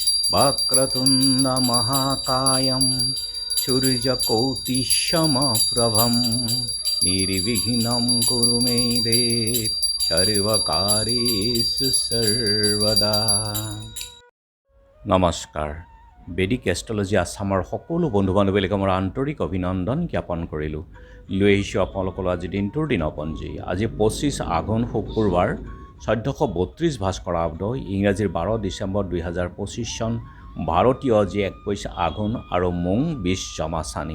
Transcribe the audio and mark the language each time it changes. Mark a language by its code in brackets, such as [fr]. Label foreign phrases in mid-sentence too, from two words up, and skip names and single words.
[sa] वक्रतुण्ड महाकायं सूर्यकोटिसमप्रभं निर्विघ्नं कुरु मे देव सर्वकार्येषु सर्वदा। [as] নমস্কাৰ। বেদিক এষ্ট্ৰলজি আছামৰ সকলো বন্ধু বান্ধৱীক মোৰ আন্তৰিক অভিনন্দন জ্ঞাপন কৰিলোঁ। লৈ আহিছোঁ আপোনালোকৰ আজি দিনটোৰ দিনপঞ্জী। আজি 25 আঘোণ শুক্ৰবাৰ 1432 ভাস্কৰাব্দ, ইংৰাজীৰ 12 ডিচেম্বৰ 2025 চন, ভাৰতীয় আজি 21 আঘোণ আৰু মোং 20 জমাচানি।